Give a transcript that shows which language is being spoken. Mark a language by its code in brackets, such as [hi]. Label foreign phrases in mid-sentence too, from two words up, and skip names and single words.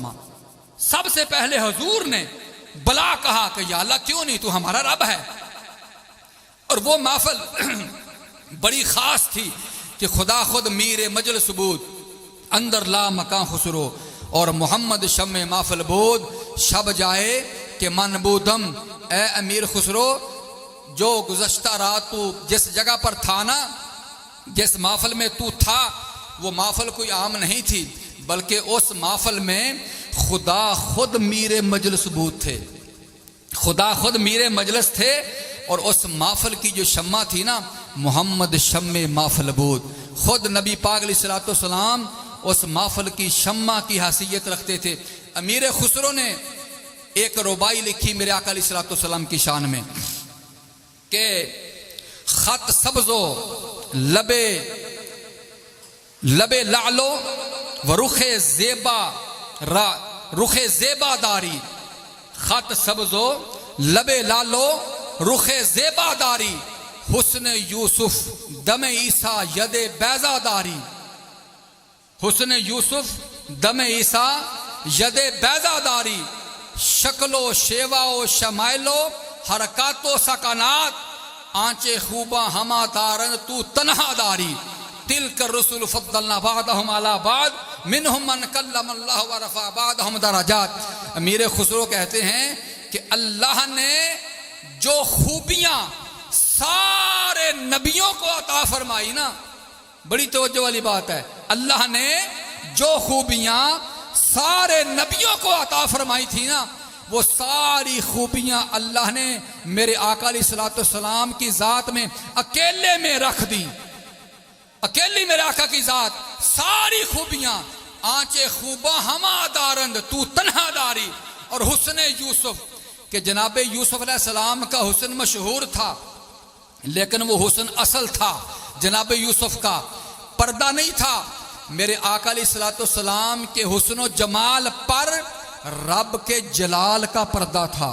[ur] سب سے پہلے حضور نے بلا کہا کہ یا اللہ کیوں نہیں تو ہمارا رب ہے. اور وہ محفل بڑی خاص تھی کہ [fa] خدا خود میر مجلس بود اندر لا مکان خسرو اور محمد شمع محفل بود شب جائے کہ من بودم. [ur] اے امیر خسرو جو گزشتہ رات تو جس جگہ پر تھا نا، جس محفل میں تو تھا، وہ محفل کوئی عام نہیں تھی بلکہ اس محفل میں [fa] خدا خود میر مجلس بود [ur] تھے. خدا خود میر مجلس تھے اور اس محفل کی جو شمع تھی نا [fa] محمد شمع محفل بود. [ur] خود نبی پاک علیہ الصلوۃ والسلام اس محفل کی شمع کی حیثیت رکھتے تھے. امیر خسرو نے ایک ربائی لکھی میرے آقا علیہ الصلوۃ والسلام کی شان میں کہ [fa] خط سبزو لبے لعلو و رخ زیبا داری. خط سبزو لبے لالو رخ زیبا داری حسن یوسف دم عیسیٰ ید بیضا داری. حسن یوسف دم عیسیٰ ید بیضا داری. شکل و شیوا و شمائل و حرکات و سکنات آنچے خوباں ہما دارن تو تنہا داری. [ar] تلک الرسل فضلنا بعضهم على بعض منهم من کلم اللہ ورفع بعضهم درجات. [ur] امیر خسرو کہتے ہیں کہ اللہ نے جو خوبیاں سارے نبیوں کو عطا فرمائی نا، بڑی توجہ والی بات ہے، اللہ نے جو خوبیاں سارے نبیوں کو عطا فرمائی تھی نا وہ ساری خوبیاں اللہ نے میرے آقا علیہ الصلوۃ والسلام کی ذات میں اکیلے میں رکھ دی. اکیلی میرے آقا کی ذات ساری خوبیاں [fa] آنچے خوباں ہما دارند تو تنہا داری. [ur] اور حسن یوسف کہ جناب یوسف علیہ السلام کا حسن مشہور تھا لیکن وہ حسن اصل تھا جناب یوسف کا، پردہ نہیں تھا. میرے آقا علیہ الصلوۃ والسلام کے حسن و جمال پر رب کے جلال کا پردہ تھا.